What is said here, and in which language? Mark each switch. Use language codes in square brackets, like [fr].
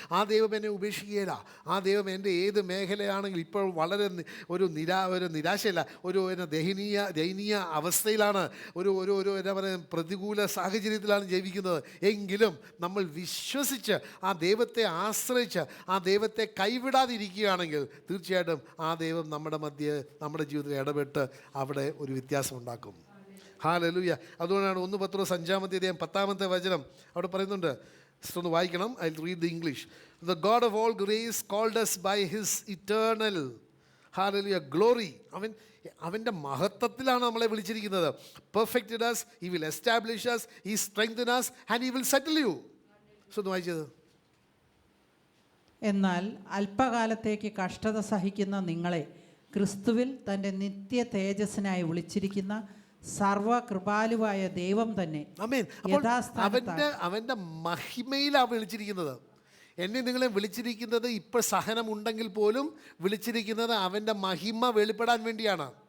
[ml] ആ ദൈവം എന്നെ ഉപേക്ഷിക്കുകയില്ല. ആ ദൈവം എൻ്റെ ഏത് മേഖലയാണെങ്കിൽ ഇപ്പോൾ വളരെ ഒരു നിരാശയല്ല, ഒരു ദയനീയ അവസ്ഥയിലാണ്, ഒരു എന്താ പറയുക പ്രതികൂല സാഹചര്യത്തിലാണ് ജീവിക്കുന്നത്, എങ്കിലും നമ്മൾ വിശ്വസിച്ച് ആ ദൈവത്തെ ആശ്രയിച്ച് ആ ദൈവത്തെ കൈവിടാതിരിക്കുകയാണെങ്കിൽ തീർച്ചയായിട്ടും ആ ദൈവം നമ്മുടെ ജീവിതത്തിൽ ഇടപെട്ട് അവിടെ ഒരു വ്യത്യാസം ഉണ്ടാക്കും. ഹല്ലേലൂയ. അതുകൊണ്ടാണ് 1 Petrus 5-ാമത്തെ അധ്യായം 10-ാമത്തെ വചനം അവിടെ പറയുന്നുണ്ട്. ഒന്ന് വായിക്കണം. [en] I will read the English. The God of all grace called us by his eternal, hallelujah, glory. [ml] അവൻ്റെ മഹത്വത്തിലാണ് നമ്മളെ വിളിച്ചിരിക്കുന്നത്. [en] Perfected us, he will establish us, he strengthen us and he will settle you. [ml] ഒന്ന് വായിച്ചത്. എന്നാൽ അല്പകാലത്തേക്ക് കഷ്ടത സഹിക്കുന്ന നിങ്ങളെ ക്രിസ്തുവിൽ തൻ്റെ നിത്യ തേജസ്സിനായി വിളിച്ചിരിക്കുന്ന സർവകൃപാലുവായ ദൈവം തന്നെ ആമേൻ. അപ്പോൾ യഥാസ്ഥാനത്താക്കി അവൻ്റെ മഹിമയിലാണ് വിളിച്ചിരിക്കുന്നത്. എന്നെ നിങ്ങളെ വിളിച്ചിരിക്കുന്നത് ഇപ്പോൾ സഹനമുണ്ടെങ്കിൽ പോലും വിളിച്ചിരിക്കുന്നത് അവൻ്റെ മഹിമ വെളിപ്പെടാൻ വേണ്ടിയാണ്.